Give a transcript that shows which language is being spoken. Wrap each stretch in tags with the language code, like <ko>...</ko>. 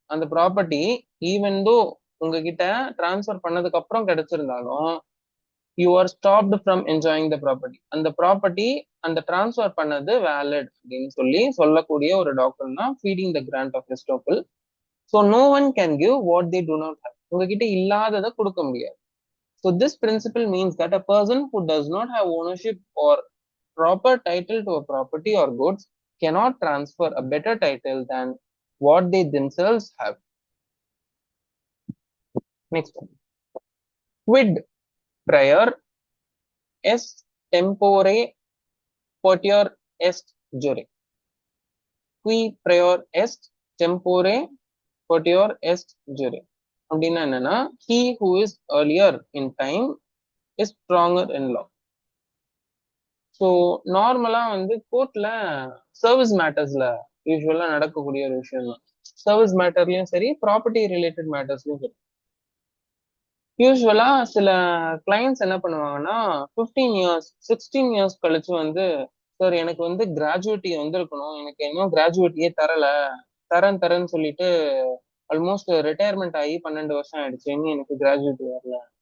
<ta>அந்த property even though உங்ககிட்ட transfer பண்ணதுக்கு அப்புறம் கிடைச்சிருந்தாலும்</ta> <en>You are stopped from enjoying the property.</en> <ta>அந்த ப்ராப்பர்ட்டி அந்த டிரான்ஸ்ஃபர் பண்ணது வேலிட் அப்படின்னு சொல்லக்கூடிய ஒரு டாக்டர் தான் feeding the grand of எஸ்டோப்பிள்.</ta> <en>So no one can give what they do not have.</en> <ta>உங்ககிட்ட இல்லாததை கொடுக்க முடியாது.</ta> <en>So this principle means that a person who does not have ownership or proper title to a property or goods cannot transfer a better title than what they themselves have. Next one.</en> <la>Quid prior est tempore potior est jure. Qui prior est tempore potior est jure.</la> <ta>அப்படின்னா என்னன்னா,</ta> <en>he who is earlier in time is stronger in law.</en> <ta>So நார்மலா வந்து கோர்ட்ல service மேட்டர்ஸ்ல யூஸ்வலா நடக்கக்கூடிய ஒரு விஷயம் தான். சர்வீஸ் மேட்டர்லயும் சரி, ப்ராப்பர்ட்டி ரிலேட்டட் மேட்டர்ஸ்லயும் சரி, யூஸ்வலா சில கிளைண்ட்ஸ் என்ன பண்ணுவாங்கன்னா 15 இயர்ஸ் 16 இயர்ஸ் கழிச்சு வந்து, சார் எனக்கு வந்து கிராஜுவேட்டி வந்திருக்கணும், எனக்கு இன்னும் கிராஜுவேட்டியே தரேன்னு சொல்லிட்டு ஆல்மோஸ்ட் ரிட்டையர்மெண்ட் ஆகி 12 வருஷம் ஆயிடுச்சு, இன்னும் எனக்கு கிராஜுவேட்டி வரல.</ta>